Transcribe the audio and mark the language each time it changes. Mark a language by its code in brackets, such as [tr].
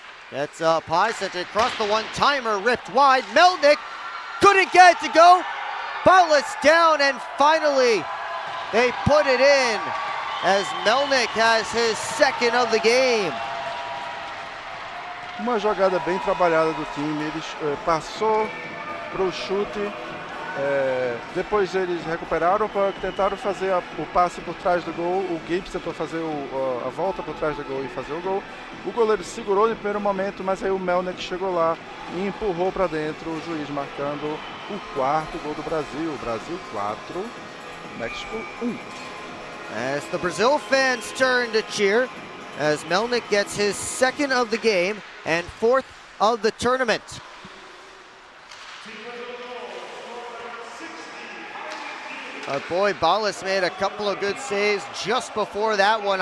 [en] Gets up high, sent it across the one-timer, ripped wide. Melnick couldn't get it to go. Ballas down, and finally they put it in as Melnick has his second of the game. [pt] Uma jogada bem trabalhada do time. Eles passou para o chute. Depois eles recuperaram o puck, tentaram fazer o passe por trás do gol. O Gibbs tentou fazer a volta por trás do gol e fazer o gol. O goleiro segurou no primeiro momento, mas aí o Melnick chegou lá e empurrou para dentro, o juiz marcando o quarto gol do Brasil. Brasil 4, México 1. [en] As the Brazil fans turn to cheer as Melnick gets his second of the game and fourth of the tournament. Our boy Ballas made a couple of good saves just before that one.